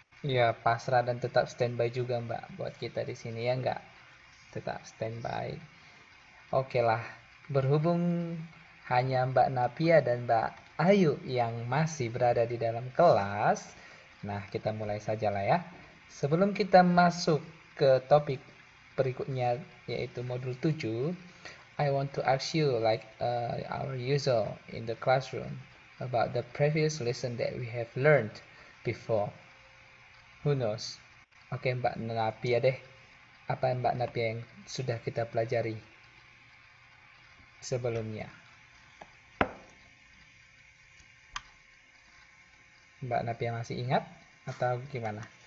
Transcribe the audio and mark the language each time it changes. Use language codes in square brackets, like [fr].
[id] Iya, pasrah dan tetap standby juga Mbak buat kita di sini ya nggak? Tetap standby. Oke lah, berhubung hanya Mbak Napia dan Mbak Ayu yang masih berada di dalam kelas, nah kita mulai saja lah ya. Sebelum kita masuk ke topik berikutnya yaitu modul 7, [en] I want to ask you like our usual in the classroom about the previous lesson that we have learned before. Who knows? [id] Oke, Mbak Napia deh. Apa Mbak Napia yang sudah kita pelajari sebelumnya? Mbak Napia masih ingat atau gimana?